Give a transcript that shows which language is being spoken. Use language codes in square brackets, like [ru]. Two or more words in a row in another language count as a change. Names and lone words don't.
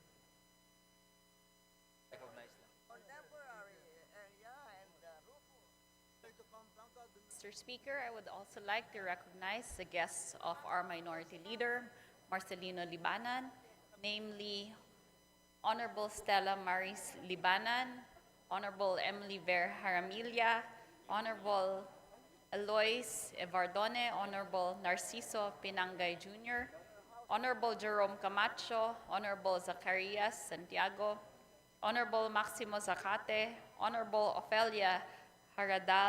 [en] Mr. Speaker, I would also like to recognize the guests of our Minority Leader, Marcelino Libanan, namely Honorable Stella Maris Libanan, Honorable Emily Ver Jaramilla, Honorable Eloise Evardone, Honorable Narciso Pinangay Jr., Honorable Jerome Camacho, Honorable Zacarias Santiago, Honorable Maximo Zacate, Honorable Ofelia Haradal,